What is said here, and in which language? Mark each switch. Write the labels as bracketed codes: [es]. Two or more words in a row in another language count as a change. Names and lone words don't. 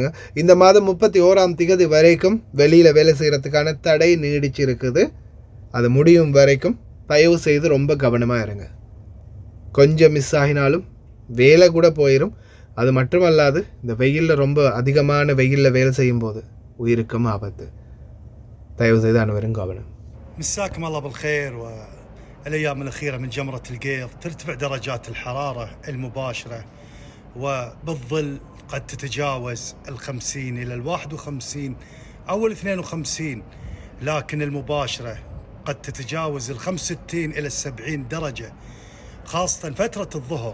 [ta] இந்த மாதம் 31ஆம் தேதி வரைக்கும் வெளியில் வேலை செய்கிறதுக்கான தடை நீடிச்சிருக்குது. அது முடியும் வரைக்கும் தயவு செய்து ரொம்ப கவனமாக இருங்க. கொஞ்சம் மிஸ் ஆகினாலும் வேலை கூட போயிடும். அது மட்டுமல்லாது இந்த வெயிலில் ரொம்ப அதிகமான வெயிலில் வேலை செய்யும் போது உயிருக்கும் ஆபத்து. தயவு செய்து அனைவரும் கவனம். [ar] مساكم الله بالخير. والأيام الأخيرة من جمرة القيض ترتفع درجات الحرارة المباشرة، وبالظل قد تتجاوز 50 إلى 51 أو 52، لكن المباشرة قد تتجاوز 65 إلى 70 درجة، خاصة فترة الظهر.